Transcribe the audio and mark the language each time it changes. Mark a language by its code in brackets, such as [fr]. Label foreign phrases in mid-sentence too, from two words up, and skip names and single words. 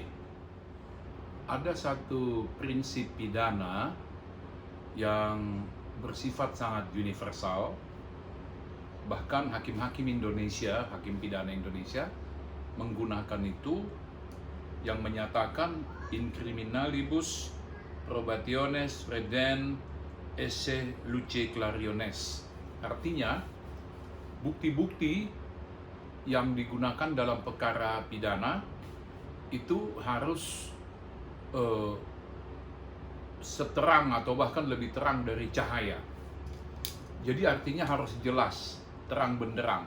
[id] Ada satu prinsip pidana yang bersifat sangat universal. Bahkan hakim-hakim Indonesia, hakim pidana Indonesia menggunakan itu, yang menyatakan [la] in criminalibus probationes redent esse luce clariones. [id] Artinya, bukti-bukti yang digunakan dalam perkara pidana itu harus seterang atau bahkan lebih terang dari cahaya. Jadi artinya harus jelas, terang benderang.